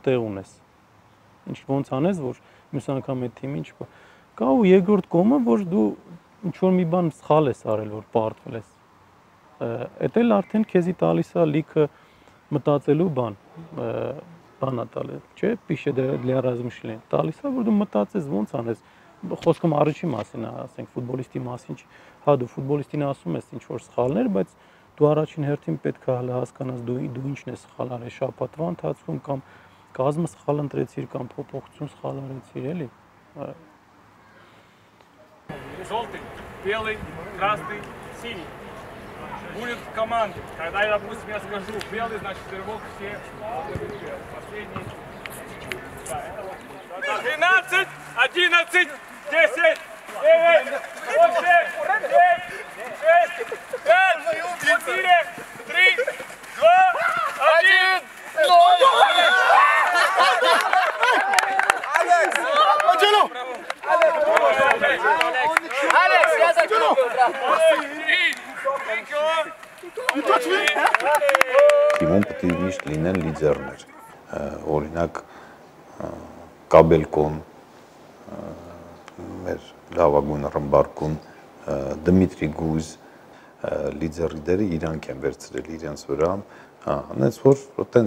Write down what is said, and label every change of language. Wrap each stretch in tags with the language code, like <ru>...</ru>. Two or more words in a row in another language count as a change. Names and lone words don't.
<hy>տեղ ունես։ Ինչ ոնց անես, որ մյուս անգամ այդ թիմի ինչ կա ու երկրորդ կողմը, որ դու ինչ որ մի բան սխալ ես արել, որ պարտվել ես։ Էդ էլ արդեն քեզի տալիս է լիքը մտածելու բանա տալի, չէ՞,</hy> <ru>пища для размышления։</ru> <hy>Տալիս է, որ դու մտածես ոնց անես։ Խոսքում առաջի մասին է, ասենք ֆուտբոլիստի մասին, հա դու ֆուտբոլիստին ասում ես ինչ որ սխալներ, բայց դու առաջին հերթին պետք է հասկանաս դու ինչն ես սխալ արել շաբաթվա ընթացքում կամ կազմը սխալ ընտրեցիր կամ փոփոխություն схал արեցիր, էլի։</hy> <ru>Желтый, белый, красный, синий. Будет команда. Когда я, допустим, я скажу белый, значит рывок все. Последний. Да, это вот. 12, 11, 10, 9, 8, 7, 6, 5, 4, 3, 2, 1, 0. Алекс! Алекс, я закрыл.</ru> <hy>Թիմում պետք է միշտ լինեն լիդերներ, օրինակ Կաբելկոն, մեր լավագույն ռմբարկուն Դմիտրի Գուզ, լիդերները իրանք են վերցրել իրենց վրա, այնց որ այտենց</hy>